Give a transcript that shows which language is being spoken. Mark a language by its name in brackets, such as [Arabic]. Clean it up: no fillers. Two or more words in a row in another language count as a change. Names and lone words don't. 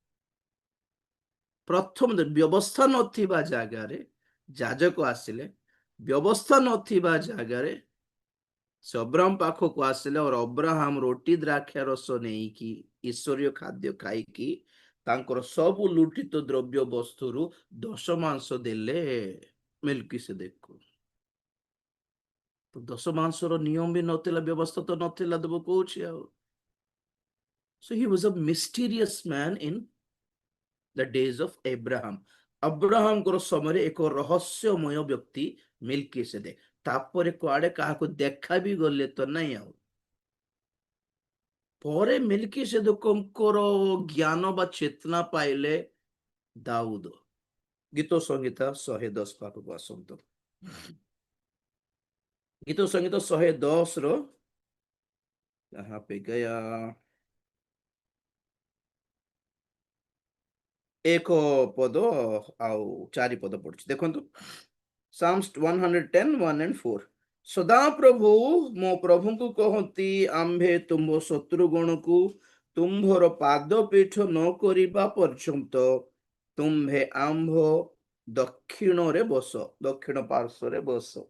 [Odia] ପ୍ରଥମ ବ୍ୟବସ୍ଥା ନଥିବା ଜାଗାରେ ଯାଜକ ଆସିଲେ, ବ୍ୟବସ୍ଥା ନଥିବା ଜାଗାରେ ସେ ଅବ୍ରାହମ ପାଖକୁ ଆସିଲେ, ଆଉ ଅବ୍ରାହମ ରୋଟି ଦ୍ରାକ୍ଷା ରସ ନେଇକି ଈଶ୍ୱରୀୟ ଖାଦ୍ୟ ଖାଇକି ତାଙ୍କର ସବୁ ଲୁଠିତ ଦ୍ରବ୍ୟ ବସ୍ତୁରୁ ଦଶମାଂଶ ଦେଲେ ମେଲକିସେଦେକକୁ। ତ ଦଶମାଂଶର ନିୟମ ବି ନଥିଲା, ବ୍ୟବସ୍ଥା ତ ନଥିଲା, ଦେବ କହୁଛି ଆଉ। [English] So he was a mysterious man in the days of Abraham. [Odia] ଅବ୍ରାହମଙ୍କର ସମୟରେ ଏକ ରହସ୍ୟମୟ ବ୍ୟକ୍ତି ମେଲକିସେଦେକ। ତାପରେ କୁଆଡେ କାହାକୁ ଦେଖା ବି ଗଲେ ତ ନାଇଁ ଆଉ। ପରେ ମେଲକିସେଦେକଙ୍କର ଜ୍ଞାନ ବା ଚେତନା ପାଇଲେ ଦାଉଦ। ଗୀତ ସଂହିତା 110 ପାଖକୁ ଆସନ୍ତୁ। ଗୀତ ସଂହିତା 110 ର [Hindi] यहाँ पे गया [Odia] ଏକ ପଦ ଆଉ 4 ପଦ ପଡୁଛି, ଦେଖନ୍ତୁ। [English] Psalms 110, 1 and 4। [Odia] ସଦାପ୍ରଭୁ ମୋ ପ୍ରଭୁଙ୍କୁ କହନ୍ତି, ଆମ୍ଭେ ତୁମ୍ଭ ଶତ୍ରୁଗଣକୁ ତୁମ୍ଭର ପାଦ ପୀଠ ନ କରିବା ପର୍ଯ୍ୟନ୍ତ ତୁମ୍ଭେ ଆମ୍ଭ ଦକ୍ଷିଣରେ ବସ, ଦକ୍ଷିଣ ପାର୍ଶ୍ୱରେ ବସ।